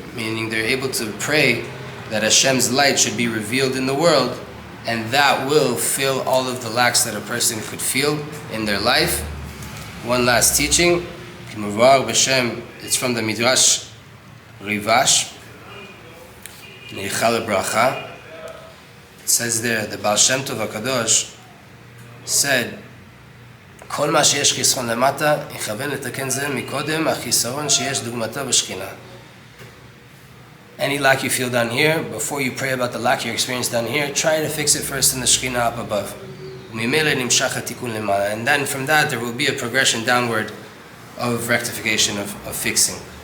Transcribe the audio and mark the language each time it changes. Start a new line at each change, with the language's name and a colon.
English: Meaning they're able to pray that Hashem's light should be revealed in the world, and that will fill all of the lacks that a person could feel in their life. One last teaching, it's from the Midrash Rivash, Neichal Bracha. It says there, the Baal Shem Tov HaKadosh said,
Hebrew: כל מה שיש חיסרון למטה, יכוון לתקן זה מקודם, החיסרון שיש דוגמתו בשכינה.
English: Any lack you feel down here, before you pray about the lack you experience down here, try to fix it first in the Shekhinah up above. And then from that, there will be a progression downward of rectification, of fixing.